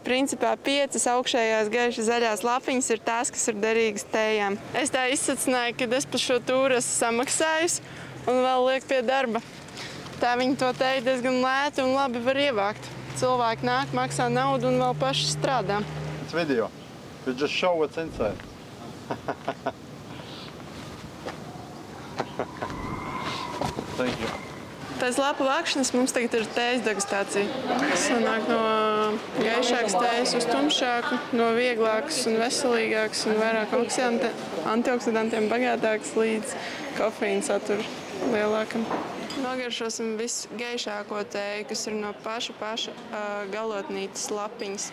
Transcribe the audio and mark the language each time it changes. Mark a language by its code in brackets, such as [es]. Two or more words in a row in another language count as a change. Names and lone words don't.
[lv] Principā 5 augšējās gaiši zaļās lapiņas ir tās, kas ir derīgas tējām. Es tā izsacināju, ka es par šo tūru esmu samaksājusi un vēl liek pie darba. Tā viņi to tēju diezgan lēti un labi var ievākt. Cilvēki nāk, maksā naudu un vēl paši strādā. [en] It's video. You just show what's inside. Thank you. [lv] Pēc lapu vākšanas mums tagad ir tējas degustācija. Sanāk no gaišākas tējas uz tumšāku, no vieglākas un veselīgākas un vairāk antioksidantiem bagātākas līdz kofeīna satura lielākam. Nogaršosim visgaišāko tēju, kas ir no paša galotnītes lapiņas.